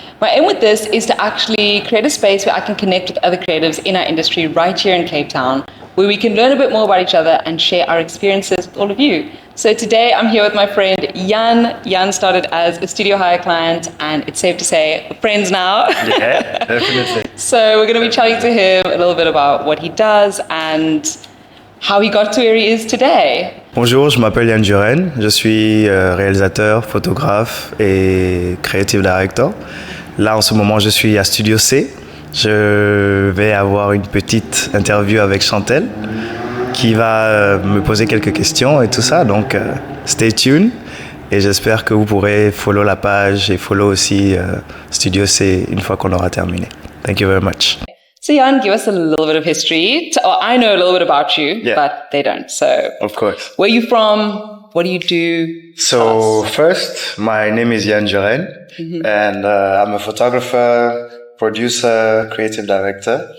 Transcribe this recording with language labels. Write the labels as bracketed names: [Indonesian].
[English] My aim with this is to actually create a space where I can connect with other creatives in our industry right here in Cape Town, where we can learn a bit more about each other and share our experiences with all of you. So today I'm here with my friend Yann. Yann started as a studio hire client, and it's safe to say we're friends now. Yeah, definitely. So we're going to be chatting to him a little bit about what he does and how he got to where he is today. [French] Bonjour, je m'appelle Yann, je suis réalisateur, photographe et creative director. Là, en ce moment, je suis à Studio C. Je vais avoir une petite interview avec Chantel qui va me poser quelques questions et tout ça. Donc, [English] stay tuned [French] et j'espère que vous pourrez follow la page et follow aussi Studio C une fois qu'on aura terminé. [English] Thank you very much. So Yann, give us a little bit of history. I know a little bit about you, but they don't. So, of course. Where are you from? What do you do? So first, my name is Yann, and I'm a photographer, producer, creative director.